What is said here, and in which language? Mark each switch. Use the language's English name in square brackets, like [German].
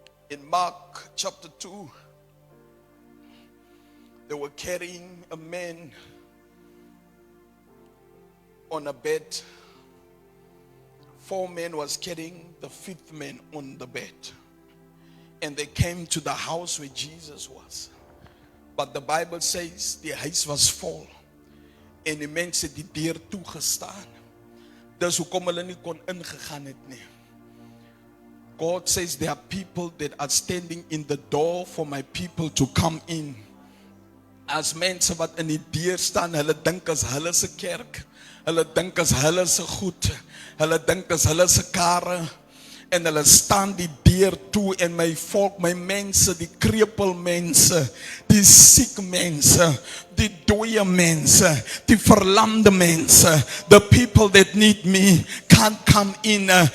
[English] In Mark chapter 2, they were carrying a man on a bed. 4 men was carrying the 5th man on the bed. And they came to the house where Jesus was. But the Bible says the [Afrikaans] huis was vol. En die mense die deur toegestaan. Dis hoekom hulle nie kon ingegaan het nie. [English] God says there are people that are standing in the door for my people to come in. [Afrikaans] As mense wat in die deur staan, hulle dink as hulle se kerk, hulle dink as hulle se goed, hulle dink as hulle se kare, en hulle staan die deur toe, en my volk, my mense, die krepel mense, die siek mense, die dooie mense, die verlamde mense, [English] the people that need me can't come in.